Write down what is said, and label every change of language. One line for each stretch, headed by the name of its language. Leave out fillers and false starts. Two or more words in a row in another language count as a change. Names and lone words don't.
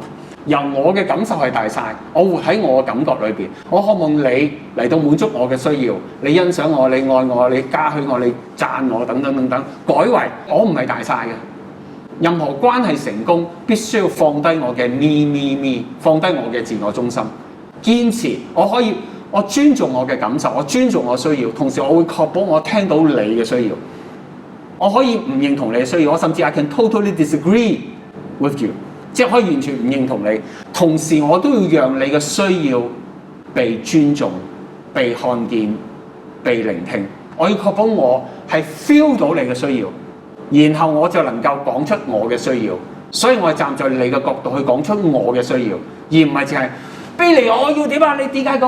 Cantonese: 由我嘅感受係大晒，我活喺我嘅感覺裏邊，我渴望你嚟到滿足我嘅需要，你欣賞我，你愛我，你嘉許我，你讚我，等等等等，改為我唔係大晒嘅。任何關係成功，必須要放低我嘅me，放低我嘅自我中心，堅持我尊重我嘅感受，我尊重我需要，同時我會確保我聽到你嘅需要，我可以唔認同你嘅需要，我甚至
English: I can totally disagree。 with you，
Cantonese: 即係可以完全唔認同你，同時我都要讓你嘅需要被尊重、被看見、被聆聽。我要確保我係 feel 到你嘅需要，然後我就能夠講出我嘅需要。所以我係站在你嘅角度去講出我嘅需要，而唔係淨係Billy我要點啊？你點解咁？